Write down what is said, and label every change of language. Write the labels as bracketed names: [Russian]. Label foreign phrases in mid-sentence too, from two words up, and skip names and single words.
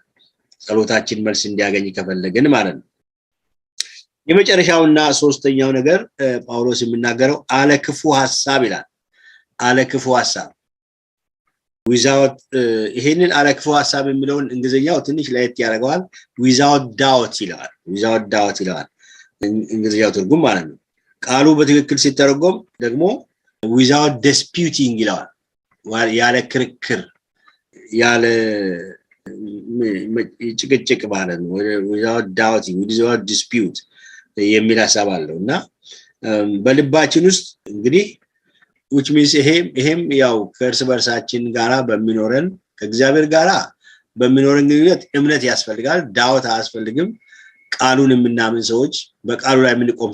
[Amharic] ጸሎታችን መልስ እንዲያገኝ ከፈለግን ማለት ነው። የመጨረሻውና ሶስተኛው ነገር ጳውሎስ የሚናገረው አለክፉ ሐሳብ ይላል። አለክፉ ሐሳብ without ይሄንን አለክፉ ሐሳብ የሚለውን እንግሊዝኛው ትንሽ ለየት ያደርገዋል። [English] without doubt [Amharic] ይላል። [English] without doubt [Amharic] ይላል እንግሊዝኛው ትርጉም ማለት ነው። ቃሉ በትክክል ሲተረጎም ደግሞ [English] without disputing [Amharic] ይላል። ያለ ክርክር ያለ ጭቅጭቅ ማለት ነው። [English] without doubting without dispute [Amharic] የሚል ሐሳብ አለውና በልባችን ውስጥ እንግዲህ [English] which means [Amharic] ይሄም ያው ከእርስ በርሳችን ጋራ በሚኖረን ከእግዚአብሔር ጋራ በሚኖረን ግንኙነት እምነት ያስፈልጋል። ዳውት አያስፈልግም። ቃሉን የምናምን ሰዎች በቃሉ ላይ የምንቆም